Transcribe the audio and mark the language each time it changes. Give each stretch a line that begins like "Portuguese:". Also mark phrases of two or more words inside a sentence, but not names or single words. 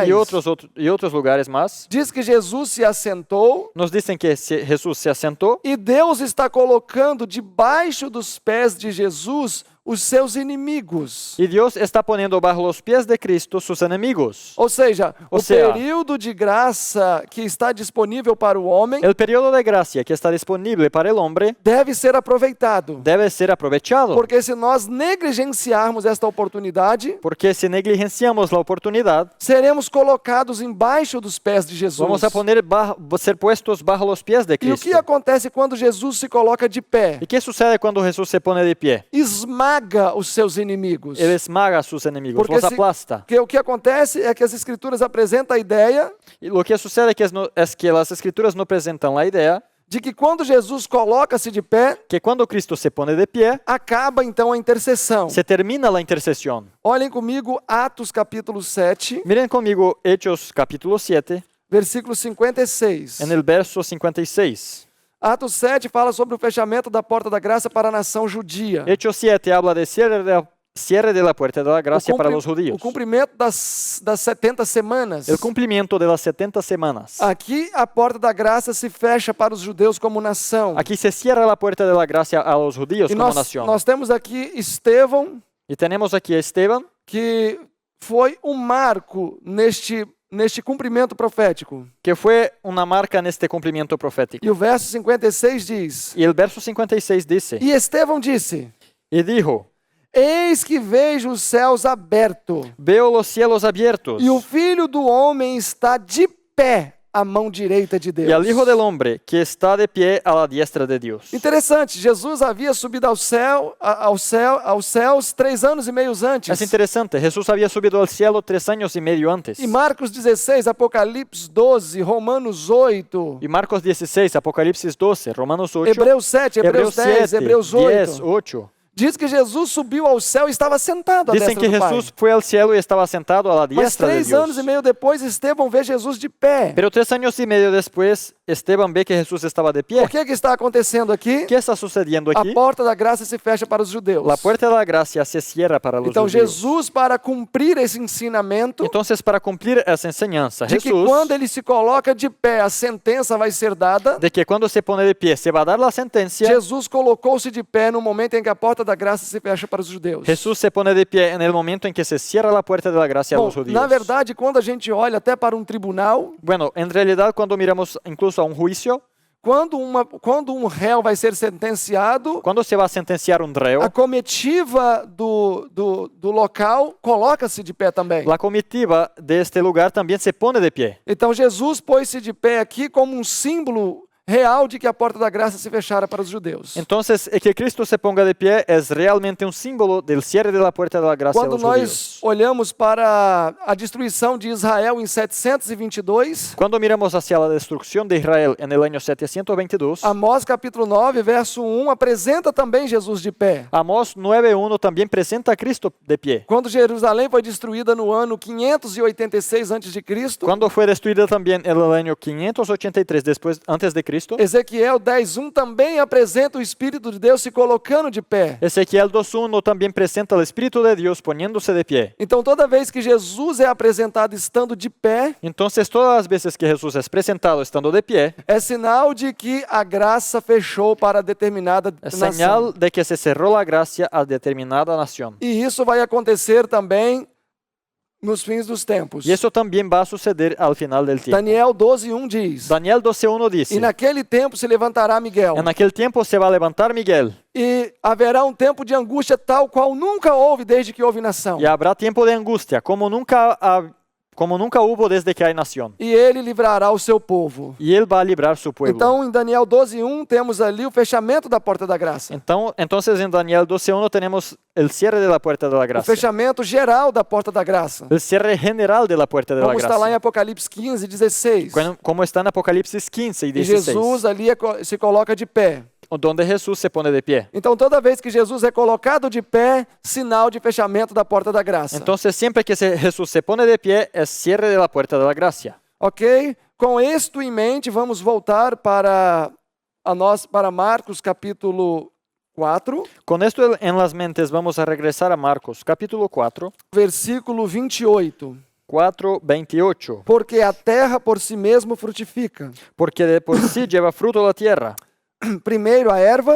Spanish: y otros lugares más.
Portuguese: Diz que Jesus se assentou
Spanish: Nos dicen que Jesús se asentó
Portuguese: e Deus está colocando debaixo dos pés de Jesus os seus inimigos.
Spanish: Y Dios está poniendo bajo los pies de Cristo sus enemigos.
Portuguese: Ou seja, Ou o seja, período de graça que está disponível para o homem
Spanish: El periodo de gracia que está disponible para el hombre
Portuguese: deve ser aproveitado.
Spanish: debe ser aprovechado.
Portuguese: Porque se nós negligenciarmos esta oportunidade,
Spanish: Porque si negligenciamos la oportunidad,
Portuguese: seremos colocados embaixo dos pés de Jesus.
Spanish: vamos a ser puestos bajo los pies de
Portuguese: E o
Spanish: Cristo.
Portuguese: que acontece quando Jesus se coloca de pé?
Spanish: ¿Y qué sucede cuando Jesús se pone de pie?
Portuguese: Esmaga os seus inimigos.
Spanish: Él esmaga a sus enemigos,
Portuguese: Porque
Spanish: los aplasta.
Portuguese: o que acontece é que as escrituras apresentam a ideia
Spanish: Y lo que sucede es que las escrituras no presentan la idea
Portuguese: de que quando Jesus coloca-se de pé,
Spanish: que cuando Cristo se pone de pie,
Portuguese: acaba então a intercessão.
Spanish: se termina la intercesión.
Portuguese: Olhem comigo Atos capítulo 7,
Spanish: Miren conmigo Hechos capítulo 7,
Portuguese: versículo 56.
Spanish: en el verso 56.
Portuguese: Atos 7 fala sobre o fechamento da porta da graça para a nação judia.
Spanish: Hechos 7 habla de cierre de la puerta de la gracia para los
Portuguese: O
Spanish: judíos.
Portuguese: cumprimento das 70 semanas.
Spanish: El cumplimiento de las 70 semanas.
Portuguese: Aqui a porta da graça se fecha para os judeus como nação.
Spanish: Aquí se cierra la puerta de la gracia a los judíos
Portuguese: E como nós,
Spanish: nación.
Portuguese: nós temos aqui Estevão,
Spanish: Y tenemos aquí a Esteban,
Portuguese: que foi um marco neste cumprimento profético.
Spanish: que fue una marca en este cumplimiento profético.
Portuguese: E o verso 56 diz:
Spanish: Y el verso 56 dice,
Portuguese: E Estevão disse:
Spanish: y dijo,
Portuguese: Eis que vejo os céus abertos,
Spanish: veo los cielos abiertos
Portuguese: e o Filho do Homem está de pé à mão direita de Deus.
Spanish: y al Hijo del Hombre que está de pie a la diestra de Dios.
Portuguese: Interessante, Jesus havia subido aos céus 3 anos e meio antes.
Spanish: Es interesante, Jesús había subido al cielo 3 años y medio antes.
Portuguese: E Marcos 16, Apocalipse 12, Romanos 8,
Spanish: Y Marcos 16, Apocalipsis 12, Romanos 8,
Portuguese: Hebreus 7, Hebreus 10, 7, Hebreus 10, 8. 8. Diz que Jesus subiu ao céu e estava sentado à
Spanish: Dicen
Portuguese: destra
Spanish: que
Portuguese: do Pai.
Spanish: Jesús fue al cielo y estaba sentado a la
Portuguese: Mas
Spanish: diestra de
Portuguese: 3 anos
Spanish: Dios.
Portuguese: e meio depois, Estevão vê Jesus de pé.
Spanish: Pero 3 años y medio después, Esteban ve que Jesús estaba de pie.
Portuguese: O que está acontecendo aqui?
Spanish: ¿Qué está sucediendo
Portuguese: A
Spanish: aquí?
Portuguese: porta da graça se fecha para os judeus.
Spanish: La puerta de la gracia se cierra para los
Portuguese: Então
Spanish: judíos.
Portuguese: Jesus, para cumprir esse ensinamento,
Spanish: Entonces, para cumplir esa enseñanza,
Portuguese: de que
Spanish: Jesús,
Portuguese: quando ele se coloca de pé, a sentença vai ser dada,
Spanish: de que cuando se pone de pie se va a dar la sentencia,
Portuguese: Jesus colocou-se de pé no momento em que a porta da graça se fecha para os judeus.
Spanish: Jesús se pone de pie en el momento en que se cierra la puerta de la gracia a
Portuguese: Bom,
Spanish: los judíos.
Portuguese: na verdade, quando a gente olha até para um tribunal,
Spanish: Bueno, en realidad cuando miramos incluso a un juicio,
Portuguese: quando um réu vai ser sentenciado,
Spanish: cuando se va a sentenciar un reo,
Portuguese: a comitiva do local coloca-se de pé também.
Spanish: la comitiva de este lugar también se pone de pie.
Portuguese: Então Jesus pôs-se de pé aqui como um símbolo real de que a porta da graça se fechara para os judeus.
Spanish: Entonces, el que Cristo se ponga de pie es realmente un símbolo del cierre de la puerta de la gracia a
Portuguese: Quando
Spanish: los
Portuguese: nós
Spanish: judíos.
Portuguese: olhamos para a destruição de Israel em 722,
Spanish: Cuando miramos hacia la destrucción de Israel en el año 722,
Portuguese: Amós capítulo 9, verso 1, apresenta também Jesus de pé.
Spanish: Amós 9:1 también presenta a Cristo de pie.
Portuguese: Quando Jerusalém foi destruída no ano 586 a.C.,
Spanish: Cuando fue destruida también en el año 583 antes de Cristo,
Portuguese: Ezequiel 10:1 também apresenta o Espírito de Deus se colocando de pé.
Spanish: Ezequiel 2:1 también presenta al Espíritu de Dios poniéndose de pie.
Portuguese: Então, toda vez que Jesus é apresentado estando de pé,
Spanish: Entonces, todas las veces que Jesús es presentado estando de pie,
Portuguese: é sinal de que a graça fechou para determinada
Spanish: es
Portuguese: nação.
Spanish: señal de que se cerró la gracia a determinada nación.
Portuguese: E isso vai acontecer também nos fins dos tempos.
Spanish: Y eso también va a suceder al final del tiempo.
Portuguese: Daniel 12:1 diz:
Spanish: Daniel 12:1 dice,
Portuguese: E naquele tempo se levantará Miguel,
Spanish: en aquel tiempo se va a levantar Miguel,
Portuguese: e haverá um tempo de angústia tal qual nunca houve desde que houve nação.
Spanish: y habrá tiempo de angustia, como nunca hubo desde que hay nación.
Portuguese: E ele livrará o seu povo.
Spanish: Y él va a librar su pueblo.
Portuguese: Então, em Daniel 12:1 temos ali o fechamento da porta da graça.
Spanish: Entonces en Daniel 12:1 tenemos el cierre de la puerta de la
Portuguese: O
Spanish: gracia.
Portuguese: fechamento geral da porta da graça.
Spanish: El cierre general de la puerta de la
Portuguese: Como está lá em
Spanish: gracia.
Portuguese: Apocalipse 15:16.
Spanish: Como está en Apocalipsis 15 y
Portuguese: E
Spanish: 16.
Portuguese: Jesus ali se coloca de pé.
Spanish: Donde Jesús se pone de pie.
Portuguese: Então, toda vez que Jesus é colocado de pé, sinal de fechamento da porta da graça.
Spanish: Entonces siempre que Jesús se pone de pie es cierre de la puerta de la gracia.
Portuguese: Ok? Com isto em mente, vamos voltar para Marcos capítulo 4,
Spanish: Con esto en las mentes vamos a regresar a Marcos capítulo 4,
Portuguese: versículo 28.
Spanish: 4:28.
Portuguese: Porque a terra por si mesmo frutifica.
Spanish: Porque de por sí lleva fruto la tierra.
Portuguese: Primeiro a erva,